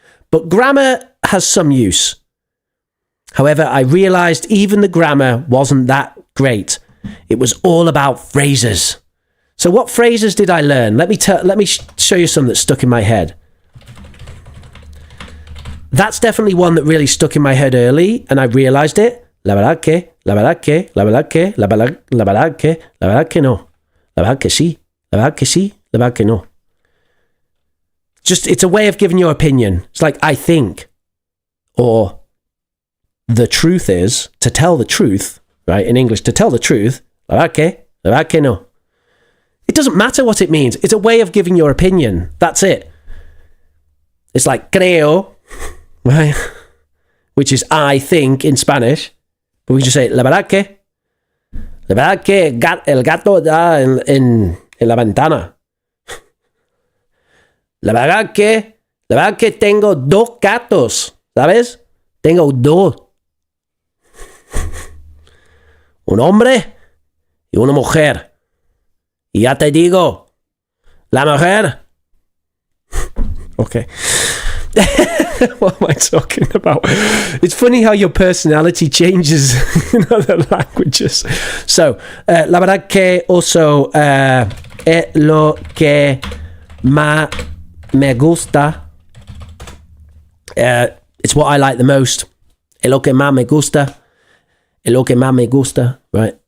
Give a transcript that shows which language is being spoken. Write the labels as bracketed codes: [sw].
[en] But grammar has some use. However, I realized even the grammar wasn't that great. It was all about phrases. So what phrases did I learn? Let me show you some that stuck in my head. That's definitely one that really stuck in my head early, and I realized it. [es] La verdad que, la verdad que, la verdad que, la verdad que, la verdad que no. La verdad que sí, la verdad que sí, la verdad que no. [en] Just, it's a way of giving your opinion. It's like, I think. Or, the truth is, to tell the truth, right? In English, to tell the truth, [es] la verdad que no. [en] It doesn't matter what it means. It's a way of giving your opinion. That's it. It's like creo, right? Which is I think in Spanish. But we just say, [es] la verdad que el gato da en la ventana. La verdad que tengo dos gatos, ¿sabes? Tengo dos. Un hombre y una mujer. Ya te digo. La mujer. Okay. [en] What am I talking about? It's funny how your personality changes in other languages. [es] So, la verdad que also es lo que más me gusta. [en] It's what I like the most. [es] Es lo que más me gusta. Es lo que más me gusta, right?